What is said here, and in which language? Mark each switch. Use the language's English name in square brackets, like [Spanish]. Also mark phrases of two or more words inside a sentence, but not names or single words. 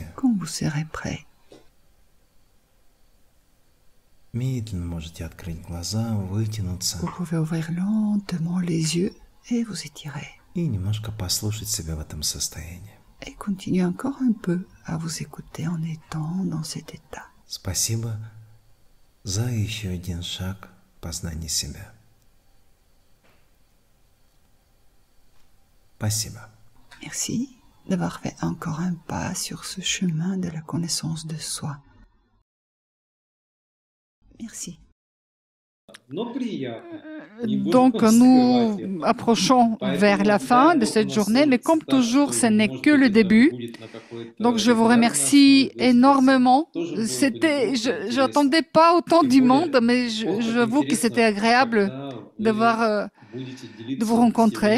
[French] Quand vous serez prêt, [Russian] медленно можете открыть глаза, вытянуться [French] vous pouvez ouvrir lentement les yeux et vous étirer. [Russian] и немножко послушать себя в этом состоянии. [French] Et continuez encore un peu à vous écouter en étant dans cet état. [Russian] Спасибо за еще один шаг познания себя. Спасибо. [French] Merci d'avoir fait encore un pas sur ce chemin de la connaissance de soi. Merci. [Russian] Но приятно. [French] Donc, nous approchons vers la fin de cette journée, mais comme toujours, ce n'est que le début. Donc, je vous remercie énormément. Je n'attendais pas autant du monde, mais j'avoue que c'était agréable de vous rencontrer.